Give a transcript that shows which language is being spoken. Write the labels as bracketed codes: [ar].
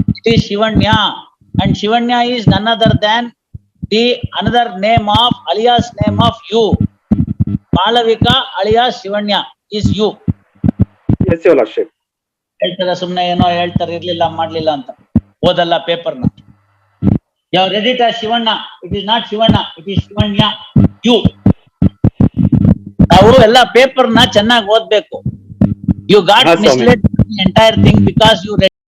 [en] It is Shivanya, and Shivanya is none other than the another name of alias name of you. Malavika alias Shivanya is you. Yes, your lordship. [kn] ಹೇಳ್ತಾರೆ ಸುಮ್ನೆ ಏನೋ ಹೇಳ್ತಾರೆ, ಇರ್ಲಿಲ್ಲ ಮಾಡ್ಲಿಲ್ಲ ಅಂತ. ಓದಲ್ಲ ಪೇಪರ್ನ. [en] You have read it as Shivanna. It is not Shivanna. It is Shivanya. You. [kn] ನಾವು ಎಲ್ಲ ಪೇಪರ್ನ ಚೆನ್ನಾಗಿ ಓದ್ಬೇಕು. [en] You got [kn] ಹಾ, ಸ್ವಾಮಿ. [en] misled the entire thing because you read